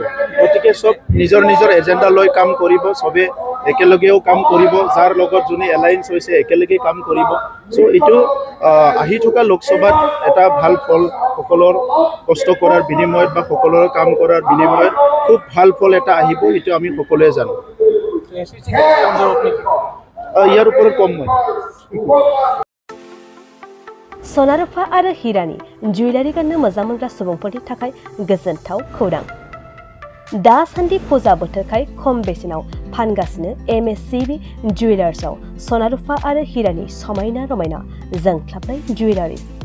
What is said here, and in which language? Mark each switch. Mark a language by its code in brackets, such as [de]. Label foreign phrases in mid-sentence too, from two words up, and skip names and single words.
[as] গতিকে চব নিজৰ এজেণ্ডা লৈ কাম কৰিব, চবে একেলগেও কাম কৰিব, যাৰ লগত যোনে এলায়েন্স হৈছে একেলগে কাম কৰিব। চ' এইটো আহি থকা লোকসভাত এটা ভাল ফল, সকলৰ কষ্ট কৰাৰ বিনিময়ত বা সকলৰ কাম কৰাৰ বিনিময়ত খুব ভাল ফল এটা আহিব, এইটো আমি সকলোৱে জানো। ইয়াৰ ওপৰত কম মই। [brx] सनारुफा आरो हिरानि जुवेलारि गाननो मोजां मोनग्रा सुबुंफोरनि थाखाय गोजोनथाव खौरां। दासान्दि फुजा बोथोरखाय खम बेसेनाव फानगासिनो MSCB जुवेलार्सआव सनारुफा आरो हिरानि समायना रमायना जोंख्लाबनाय जुवेलारिज।